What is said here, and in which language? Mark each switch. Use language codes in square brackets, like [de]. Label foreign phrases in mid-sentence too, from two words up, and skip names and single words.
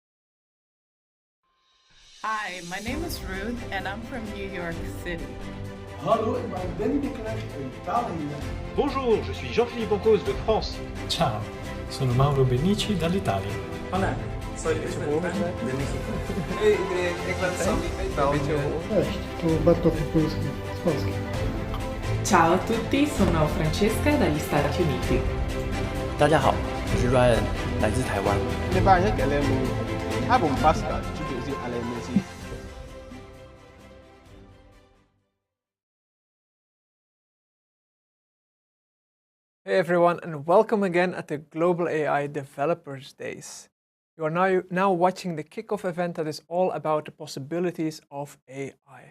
[en] Hi, my name is Ruth, and I'm from New York City. [nl] Hallo, ik ben Ben Deprez in Italië. [fr] Bonjour, je suis Jean-Philippe Ancos de France. [it] Ciao, sono Mauro Benici dall'Italia. [es] Hola, soy Luis Beltrán de México. [nl] Hey iedereen, ik ben Sammy uit België. [pl] Cześć, tu Bartosz Polski z Polski. [it] Ciao a tutti, sono Francesca dagli Stati Uniti. [zh] 大家好，我是 Ryan，来自台湾。 [en] Hey everyone, and welcome again at the Global AI Developers Days. You are now watching the kickoff event that is all about the possibilities of AI.